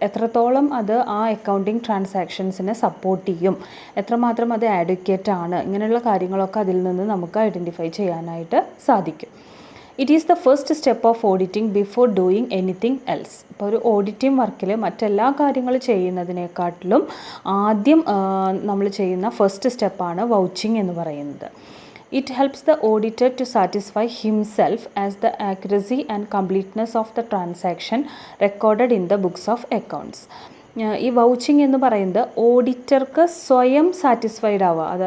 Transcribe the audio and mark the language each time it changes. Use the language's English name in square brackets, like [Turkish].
[Malayalam] എത്രത്തോളം അത് ആ അക്കൗണ്ടിങ് ട്രാൻസാക്ഷൻസിനെ സപ്പോർട്ട് ചെയ്യും, എത്രമാത്രം അത് ആഡ്വക്കേറ്റ് ആണ്, ഇങ്ങനെയുള്ള കാര്യങ്ങളൊക്കെ അതിൽ നിന്ന് നമുക്ക് ഐഡൻറ്റിഫൈ ചെയ്യാനായിട്ട് സാധിക്കും. [English] It is the first step of auditing before doing anything else. [Malayalam] ഇപ്പോൾ ഒരു ഓഡിറ്റിംഗ് വർക്കിൽ മറ്റെല്ലാ കാര്യങ്ങളും ചെയ്യുന്നതിനെക്കാട്ടിലും ആദ്യം നമ്മൾ ചെയ്യുന്ന ഫസ്റ്റ് സ്റ്റെപ്പാണ് വൗച്ചിങ് എന്ന് പറയുന്നത്. [English] It helps the auditor to satisfy himself as the accuracy and completeness of the transaction recorded in the books of accounts. [Malayalam] ഈ വൗച്ചിങ് എന്ന് പറയുന്നത് ഓഡിറ്റർക്ക് സ്വയം സാറ്റിസ്ഫൈഡ് ആവുക.